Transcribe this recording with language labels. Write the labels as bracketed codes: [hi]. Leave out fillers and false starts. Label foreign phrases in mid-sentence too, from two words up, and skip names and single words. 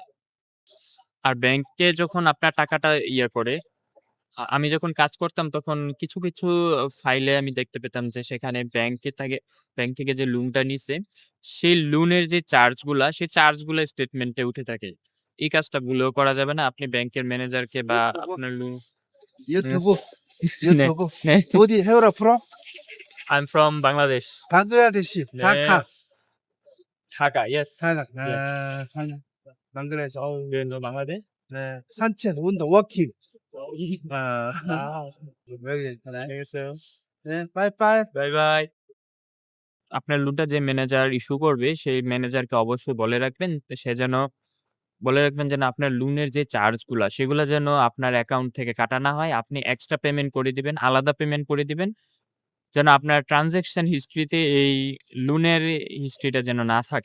[bn] আর ব্যাংকে যখন আপনার টাকাটা করে আমি যখন কাজ করতাম তখন কিছু ফাইলে আমি দেখতে পেতাম যে সেখানে ব্যাংক থেকে যে লোনটা নিছে, সেই লোনের যে চার্জগুলা, সেই চার্জগুলা স্টেটমেন্টে উঠে থাকে। এই কাজটা ভুলেও করা যাবে না। আপনি ব্যাংকের ম্যানেজারকে বা [ko] 유튜브, [bn] আপনার লোন [ko] 유튜브, 네. 유튜브. 네. 어디 해오라 프로? [en] I'm from Bangladesh. [ko] 방글라데시, 네. 다카, [en] Dhaka, yes. [ko] 다카. [en] Yes. [ko] 방글라데시. 어우, [en] You know Bangladesh? [ko] 네. 산책, 운동, 워킹. 아, [en] Wow. very nice. Thank you, sir. [ko] 네, 빠이빠이. [en] Bye bye. [bn] আপনার লোনটা যে ম্যানেজার ইস্যু করবে, সেই ম্যানেজারকে অবশ্যই বলে রাখবেন যেন আপনার লোনের যে চার্জগুলা, সেগুলা যেন আপনার অ্যাকাউন্ট থেকে কাটা না হয়। আপনি [en] extra payment [bn] করে দিবেন, আলাদা পেমেন্ট করে দিবেন। যেন আপনার [en] transaction history [bn] এই লোনের হিস্ট্রিটা যেন না থাকে।